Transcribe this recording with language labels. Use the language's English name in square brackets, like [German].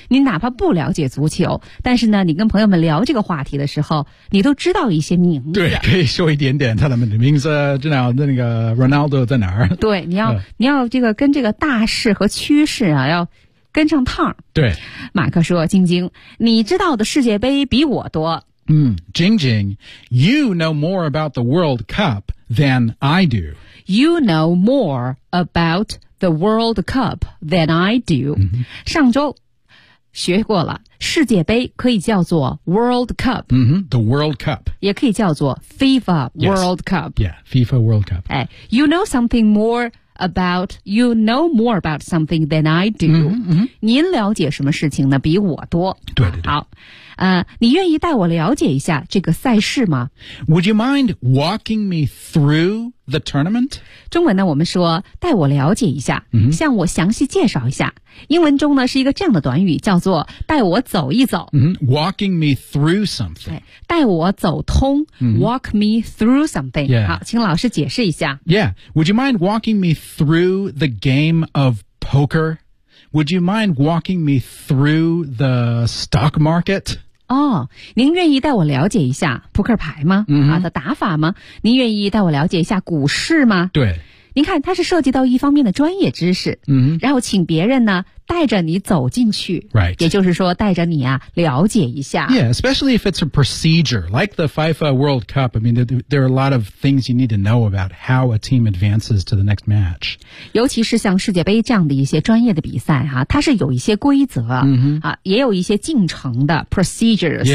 [Chinese] 你哪怕不了解足球，但是呢，你跟朋友们聊这个话题的时候，你都知道一些名字。对，可以说一点点他们的名字，知道那个 Ronaldo 在哪儿。对，你要、你要这个跟这个大势和趋势啊，要跟上趟。对，马克说：“晶晶，你知道的世界杯比我多。” [English] Jingjing, you know more about the World Cup than I do. You know more about the World Cup than I do.、 [Chinese] 上周学过了，世界杯可以叫做 World Cup.、 [English] The World Cup. [Chinese] 也可以叫做 FIFA World、 yes. [English] Cup. Yeah, FIFA World Cup. 哎 ,you know something more about, you know more about something than I do.、 [Chinese] 您了解什么事情呢比我多。对对对。好。你愿意带我了解一下这个赛事吗 [English] ?Would you mind walking me through the tournament? [Chinese] 中文呢我们说带我了解一下、向我详细介绍一下。英文中呢是一个这样的短语叫做带我走一走。 [English] Walking me through something. [Chinese] 带我走通、 [English] walk me through something.、 [Chinese] 好请老师解释一下。 [English] Yeah,Would you mind walking me through the game of poker? Would you mind walking me through the stock market? [Chinese] 哦、您愿意带我了解一下扑克牌吗、的打法吗您愿意带我了解一下股市吗对。您看它是涉及到一方面的专业知识、然后请别人呢带着你走进去。 [English] Right. [Chinese] 也就是说带着你啊了解一下。 [English] Yeah, especially if it's a procedure, like the FIFA World Cup, I mean, there are a lot of things you need to know about how a team advances to the next match. [Chinese] 尤其是像世界杯这样的一些专业的比赛啊它是有一些规则、也有一些进程的 procedures.